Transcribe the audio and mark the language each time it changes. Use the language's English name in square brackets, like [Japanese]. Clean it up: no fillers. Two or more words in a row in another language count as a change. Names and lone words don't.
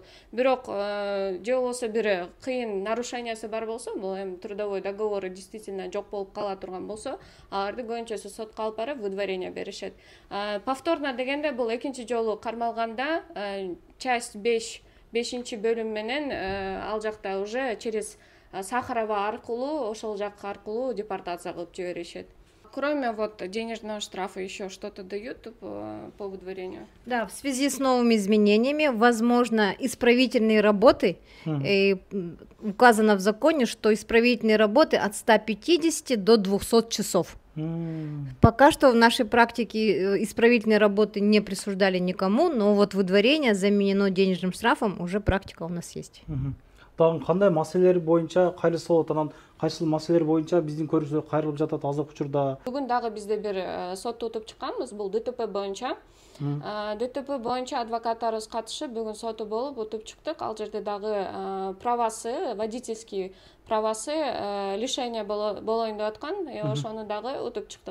[Kyrgyz] Бирок же болбосо бир кыйын нарушениясы бар болсо, бул эми [Russian] трудовой договору действительно [Kyrgyz] жок болуп кала турган болсо, аларды көбүнчөсү сотко алып барып выдворение беришет. Повторно дегенде бул экинчи жолу кармалганда часть 5 бөлүм менен ал жакта [Russian] уже через Сахарова [Kyrgyz] аркылуу, ошол жак аркылуу депортация кылып жиберишет. [Russian] Кроме вот денежного штрафа еще что-то дают по выдворению? Да, в связи с новыми изменениями, возможно, исправительные работы, указано в законе, что исправительные работы от 150 до 200 часов. Пока что в нашей практике исправительные работы не присуждали никому, но вот выдворение заменено денежным штрафом, уже практика у нас есть. [Kyrgyz] Дагы кандай маселелер боюнча кайрылса болот, анан кайсыл маселелер боюнча биздин көрүүчүлөр кайрылып жатат азыркы учурда? Бүгүн дагы бизде бир сот утуп чыкканбыз, бул ДТП боюнча. ДТП боюнча адвокаттарыбыз катышып бүгүн соту болуп утуп чыктык. Ал жерде дагы правасы, [Russian] водительский правасы лишение [Kyrgyz] болоюн деп аткан, ошону дагы утуп чыктык.